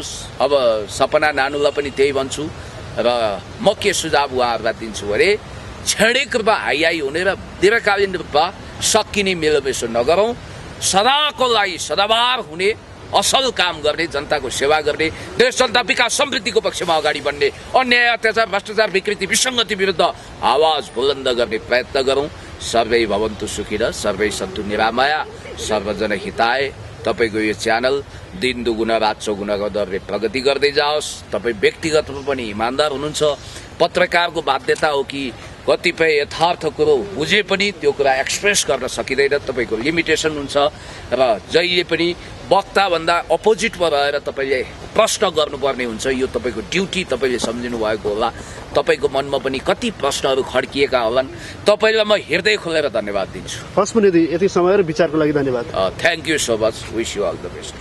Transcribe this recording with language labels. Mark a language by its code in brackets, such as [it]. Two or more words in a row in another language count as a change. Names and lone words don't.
[ne] अब सपना नानुलाई पनि त्यही भन्छु र म के सुझाव उहाँहरूलाई दिन्छु भने क्षणिक रूपमा हाई हुने र दीर्घकालीन रूपमा सकिने मेलबेसो नगरौँ। सदाको लागि सदाबार हुने असल काम गर्ने, जनताको सेवा गर्ने, देश जनता विकास समृद्धिको पक्षमा अगाडि बढ्ने, अन्याय अत्याचार भ्रष्टाचार विकृति विसङ्गति विरुद्ध आवाज बुलन्द गर्ने प्रयत्न गरौँ। [sa] सर्वै भवन्तु सुखिनः, सर्वै सन्तु निरामया, सर्वजन हिताय। [ne] तपाईँको यो च्यानल [hi] दिन दुगुना रात चौगुनाको [ne] दरले प्रगति गर्दै जाओस्। तपाईँ व्यक्तिगत रूपमा पनि इमान्दार हुनुहुन्छ। पत्रकारको बाध्यता हो कि कतिपय यथार्थ कुरो बुझे पनि त्यो कुरा एक्सप्रेस गर्न सकिँदैन, तपाईँको लिमिटेसन हुन्छ र जहिले पनि वक्ताभन्दा अपोजिटमा रहेर तपाईँले प्रश्न गर्नुपर्ने हुन्छ। यो तपाईँको ड्युटी तपाईँले सम्झिनु भएको होला। तपाईँको मनमा पनि कति प्रश्नहरू खड्किएका होलान्। तपाईँलाई म हृदय खोलेर धन्यवाद दिन्छु। हस् मुनिदी, यति समय र विचारको लागि धन्यवाद। [en] Thank you so much. Wish you all the best.